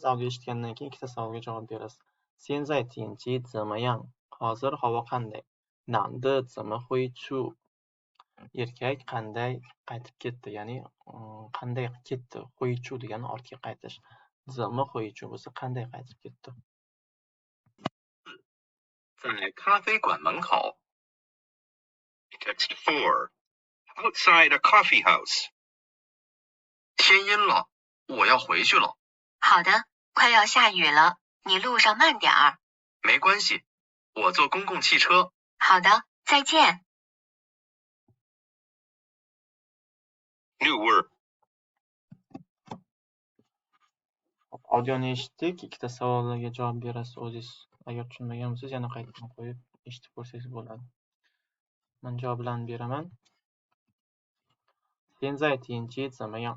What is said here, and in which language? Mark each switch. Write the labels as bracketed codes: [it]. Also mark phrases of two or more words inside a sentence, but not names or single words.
[uz] Audio eshitgandan keyin ikkita savolga javob berasiz. [zh] 现在天气怎么样? [uz] Hozir havo qanday? [zh] 男的怎么回去? [uz] Erkak qanday qaytib ketdi? Ya'ni qanday ketdi? [zh] 回去 [uz] degani ortga qaytish. [zh] 怎么回去 [uz] bo'lsa qanday qaytib ketdi? [zh] 在咖啡馆门口。Text 4. [en] Outside a coffee house. [zh] 天阴了，我要回去了。好的，快要下雨了，你路上慢点儿。没关系，我坐公共汽车。好的，再见。 [en] New word. [uz] Audioni eshitdik. Ikkita savollarga javob berasiz o'zingiz. Agar tushunmagan bo'lsangiz, yana qaytadan qo'yib eshitib ko'rsangiz bo'ladi. Men javoblarni beraman. [zh] 现在天气怎么样?